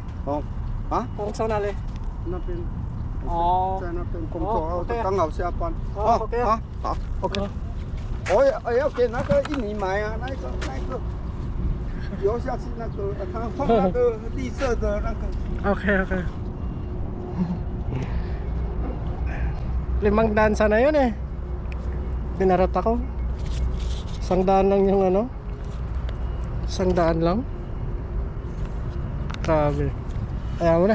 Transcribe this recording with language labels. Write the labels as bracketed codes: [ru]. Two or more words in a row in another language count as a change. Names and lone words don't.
[zh] 哦，啊？公司哪里？那边。哦。在那边工作，哦，OK 啊刚好下班。哦，OK 啊。好，OK。我也要给那个印尼买啊，那个游下去那个，他放那个绿色的那个。 [tl] Okay. 500 sana yun eh. Binarot ako. 100 lang yung ano. 100 lang. Grabe. Ayaw mo na.